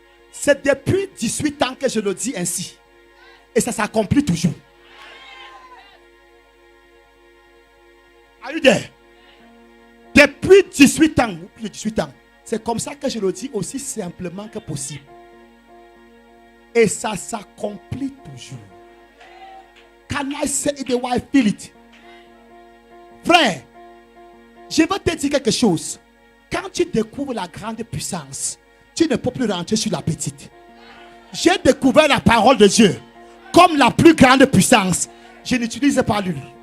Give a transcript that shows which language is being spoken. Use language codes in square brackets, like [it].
[fr] C'est depuis 18 ans que je le dis ainsi. Et ça s'accomplit toujours. [en] Are you there? [fr] Depuis 18 ans. 18 ans. C'est comme ça que je le dis aussi simplement que possible. Et ça s'accomplit toujours. [en] Can I say it the way I feel it? [fr] Frère, je veux te dire quelque chose. Quand tu découvres la grande puissance, tu ne peux plus rentrer sur la petite. J'ai découvert la parole de Dieu comme la plus grande puissance. Je n'utilise pas lui.